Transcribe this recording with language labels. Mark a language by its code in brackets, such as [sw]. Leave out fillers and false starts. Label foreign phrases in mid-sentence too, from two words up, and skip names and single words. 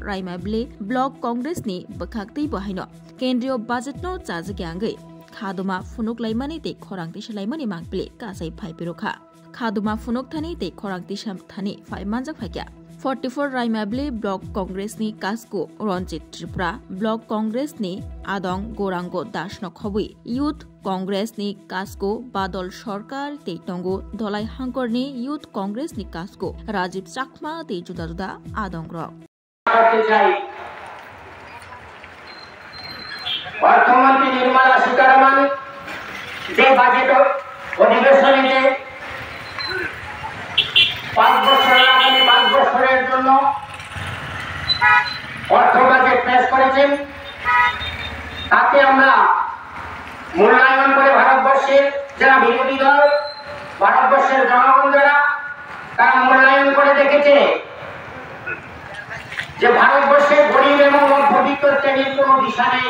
[trp] रायमाबलि ब्लक कांग्रेसनि बखाक्तै बाहायनो केन्द्रीय बाजेट न जाजक यांगै खादुमा फुनुक लायमाने तै खरां तिसलायमाने मांगबलि कासै फाइबिरखा खादुमा फुनुक थानि तै खरां तिसाम थानि फाइमानजक फाइक्या 44 रायमाबलि ब्लक कांग्रेसनि कास्को रंजित त्रिपुरा ब्लक कांग्रेसनि आदं गोरांगो दास नखबुई यूथ कांग्रेसनि कास्को बादल सरकार तैटंगो धलाई हांकरनि यूथ कांग्रेसनि कास्को राजीव चाकमा तै जुदा जुदा आदंग्र [bn] অর্থমন্ত্রী নির্মলা সীতারামন যে বাজেট অধিবেশনে 5 বছর আগামী 5 বছরের জন্য অর্থ বাজেট পেশ করেছেন তাতে আমরা মূল্যায়ন করে ভারতবর্ষের যারা বিরোধী দল ভারতবর্ষের জনগণ যারা তারা মূল্যায়ন করে দেখেছে যে ভারতবর্ষের গরিব এবং মধ্যবিত্ত শ্রেণীর কোনো দিশা নেই।